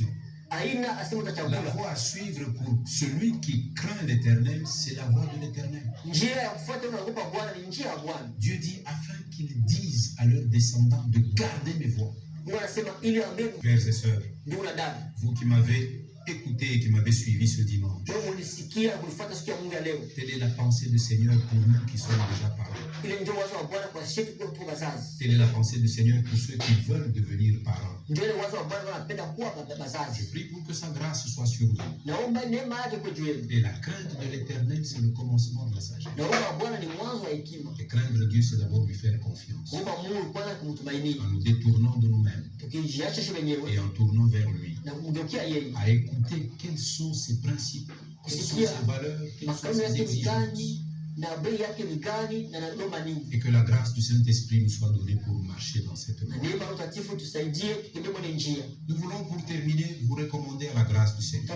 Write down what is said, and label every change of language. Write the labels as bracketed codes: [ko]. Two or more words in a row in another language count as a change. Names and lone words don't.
[fr] La voie à suivre pour celui qui craint l'Éternel, c'est la voie de l'Éternel. Dieu dit afin qu'ils disent à leurs descendants de garder mes voies. Frères et sœurs, vous qui m'avez écouté et qui m'avez suivi ce dimanche, [sw] kulisikia na kulifuata siku ya Mungu ya leo. [fr] Telle est la pensée du Seigneur pour nous qui sommes déjà parents. [sw] Ile ndio wazo wa Bwana kwa sisi kwa wazazi. [fr] Telle est la pensée du Seigneur pour ceux qui veulent devenir parents. [sw] Ndio ile wazo wa Bwana anapenda kuwa wazazi. [fr] Je prie pour que sa grâce soit sur vous. [sw] Naomba neema yake kwa juu yenu. [fr] Et la crainte de l'Éternel, c'est le commencement de la sagesse. [sw] Naomba Bwana ni mwanzo wa hekima. [fr] Et craindre Dieu, c'est d'abord lui faire confiance. [sw] Naomba Mungu kwanza kumtumainia. [fr] En nous détournant de nous-mêmes. [sw] Tukijiacha sisi wenyewe. [fr] Et en tournant vers lui. [sw] Na kumgeukia yeye. [fr] À écouter quels sont ses principes, quelles sont ses valeurs, quelles sont ses exigences. Et que la grâce du Saint-Esprit nous soit donnée pour marcher dans cette voie. Nous voulons pour terminer vous recommander à la grâce du Seigneur.